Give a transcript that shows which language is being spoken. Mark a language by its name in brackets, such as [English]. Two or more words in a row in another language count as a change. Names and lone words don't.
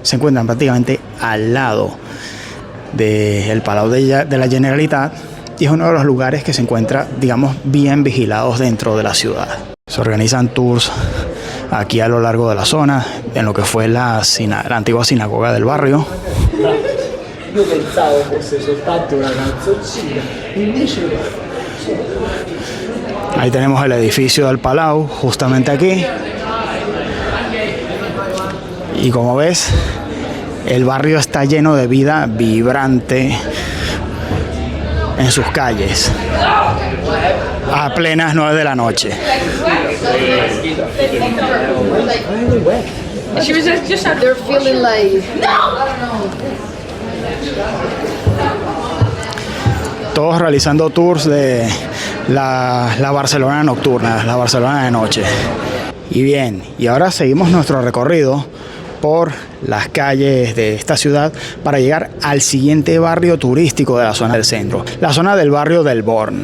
[Spanish] se encuentran prácticamente al lado del Palau de la Generalitat y es uno de los lugares que se encuentra, digamos, bien vigilados dentro de la ciudad. Se organizan tours aquí a lo largo de la zona, en lo que fue la antigua sinagoga del barrio. [Italian] Io pensavo fosse soltanto una canzoncina, invece [Spanish] ahí tenemos el edificio del Palau, justamente aquí. Y como ves, el barrio está lleno de vida vibrante en sus calles a plenas 9 de la noche. [English] She was just out there feeling like [Spanish] Todos realizando tours de la Barcelona nocturna, la Barcelona de noche. Y bien, y ahora seguimos nuestro recorrido por las calles de esta ciudad para llegar al siguiente barrio turístico de la zona del centro, la zona del barrio del Born.